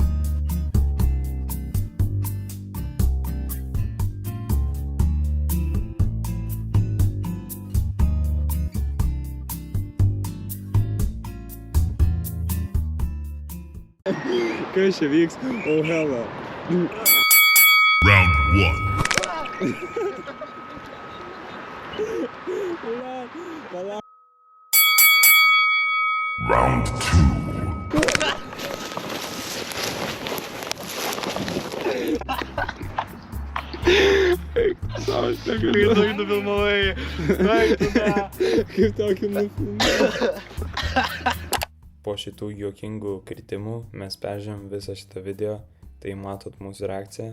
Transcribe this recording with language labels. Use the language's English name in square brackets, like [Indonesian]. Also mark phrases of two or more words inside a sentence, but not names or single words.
[Lithuanian] Kas čia vyks? [English] Oh, hella. Round one. Round two. [Lithuanian] Kaip tokį nufilmavai? Kaip tokį nufilmavai? Po šitų juokingų kritimų mes peržėm visą šitą video, tai matot mūsų reakciją.